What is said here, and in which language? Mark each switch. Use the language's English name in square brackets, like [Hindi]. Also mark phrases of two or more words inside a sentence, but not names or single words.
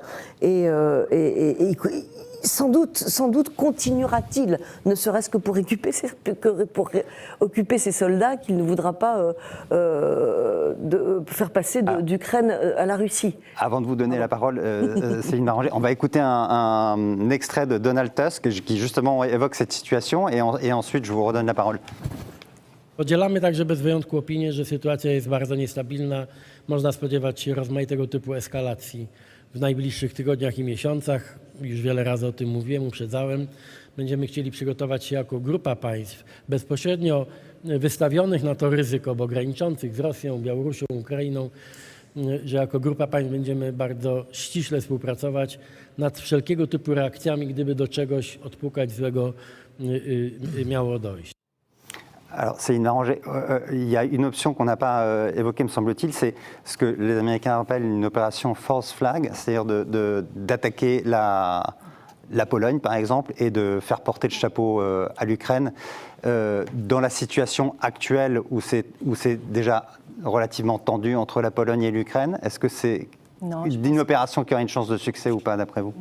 [French] Et sans doute continuera-t-il, ne serait-ce que pour occuper ses soldats qu'il ne voudra pas faire passer d'Ukraine à la Russie. Avant de vous donner la parole, Céline Baranger, on va écouter un extrait de Donald Tusk qui justement évoque cette situation et ensuite je vous redonne la parole. [Polish] Podzielamy także bez wyjątku opinię, że sytuacja jest bardzo niestabilna. Można spodziewać się rozmaitego typu eskalacji w najbliższych tygodniach i miesiącach. Już wiele razy o tym mówiłem, uprzedzałem. Będziemy chcieli przygotować się jako grupa państw bezpośrednio wystawionych na to ryzyko, bo graniczących z Rosją, Białorusią, Ukrainą, że jako grupa państw będziemy bardzo ściśle współpracować nad wszelkiego typu reakcjami, gdyby do czegoś odpukać złego miało dojść. [French] Alors, Céline Baranger, il y a une option qu'on n'a pas évoquée, me semble-t-il, c'est ce que les Américains appellent une opération [English] false flag, [French] c'est-à-dire d'attaquer la Pologne, par exemple, et de faire porter le chapeau à l'Ukraine. Dans la situation actuelle où c'est déjà relativement tendu entre la Pologne et l'Ukraine, est-ce que c'est une opération qui aurait une chance de succès ou pas, d'après vous?